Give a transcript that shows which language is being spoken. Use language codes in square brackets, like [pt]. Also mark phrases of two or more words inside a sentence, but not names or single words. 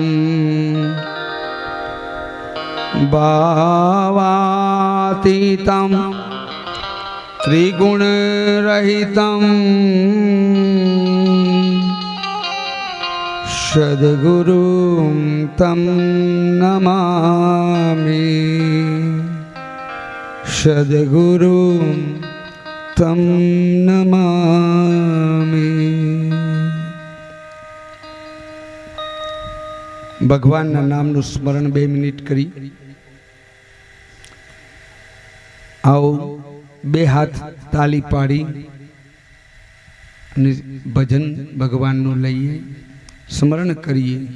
[sa] भावातीतं त्रिगुणरहितं सद्गुरुं तं नमामि सद्गुरुं तं नमामि। [gu] ભગવાનના નામનું સ્મરણ 2 મિનિટ કરી આવો, 2 હાથ તાલી પાડી અને ભજન ભગવાનનું લઈએ, સ્મરણ કરીએ.